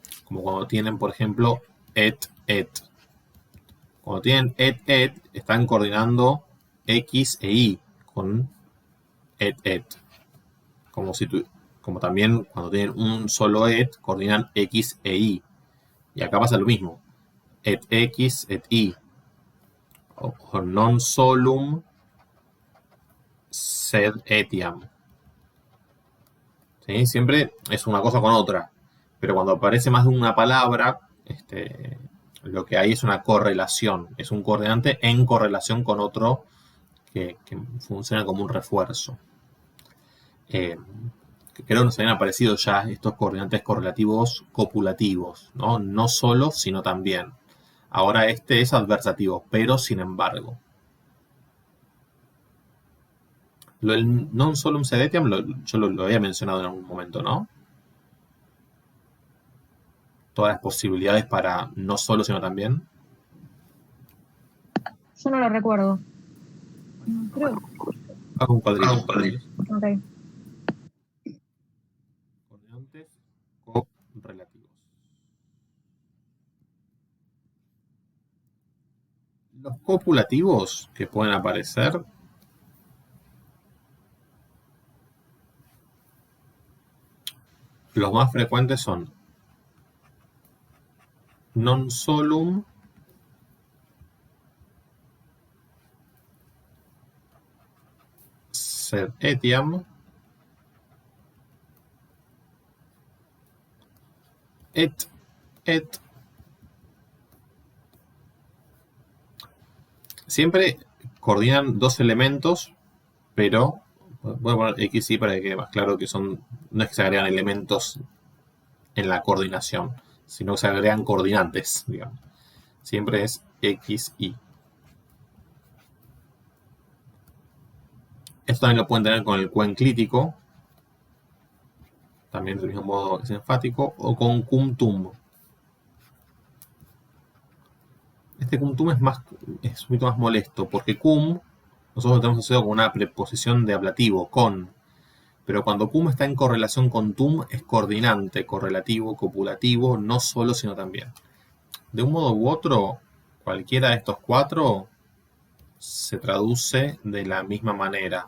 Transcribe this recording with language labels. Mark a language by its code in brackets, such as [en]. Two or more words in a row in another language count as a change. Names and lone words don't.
[es] Como cuando tienen, por ejemplo, et. Cuando tienen et, están coordinando X e Y con et. Como también cuando tienen un solo et, coordinan X e Y. Y acá pasa lo mismo. [la] Et X, et Y. O non solum sed etiam. [es] ¿Sí? Siempre es una cosa con otra. Pero cuando aparece más de una palabra, lo que hay es una correlación. Es un coordinante en correlación con otro que funciona como un refuerzo. Creo que nos habían aparecido ya estos coordinantes correlativos copulativos, ¿no? No solo, sino también. Ahora este es adversativo, pero sin embargo. El [la] non solum sed etiam [es] yo lo había mencionado en algún momento, ¿no? Todas las posibilidades para no solo, sino también. Yo no lo recuerdo. Creo. Hago un cuadrito. Ok. Coordinantes correlativos. Los copulativos que pueden aparecer los más frecuentes son [la] non solum sed etiam et. [es] Siempre coordinan dos elementos, pero voy a poner X y para que quede más claro que no es que se agregan elementos en la coordinación, sino que se agregan coordinantes, digamos. Siempre es X, Y. Esto también lo pueden tener con el cuenclítico, también del mismo modo es enfático, o con [la] cum tum. [es] Este [la] cum tum [es] es un poquito más molesto, porque cum nosotros lo tenemos asociado con una preposición de ablativo, con. Pero cuando cum está en correlación con tum, es coordinante, correlativo, copulativo, no solo, sino también. De un modo u otro, cualquiera de estos cuatro se traduce de la misma manera.